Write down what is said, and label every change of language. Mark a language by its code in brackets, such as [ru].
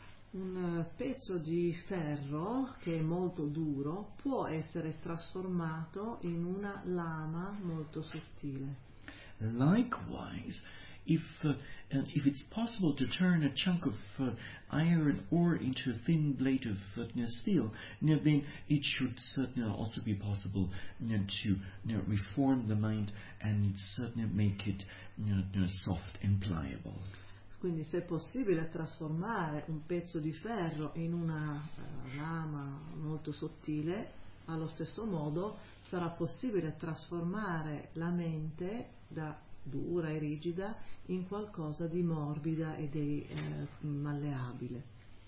[it] Un pezzo di ferro che è molto duro può essere trasformato in una lama molto sottile. [en] Likewise, if it's possible to turn a chunk of iron ore into a thin blade of steel, then it should also be possible to reform the mind and make it soft and pliable. [it] Quindi, se è possibile trasformare un pezzo di ferro in una lama molto sottile, allo stesso modo sarà possibile trasformare la mente da dura e rigida in qualcosa di morbida e di malleabile.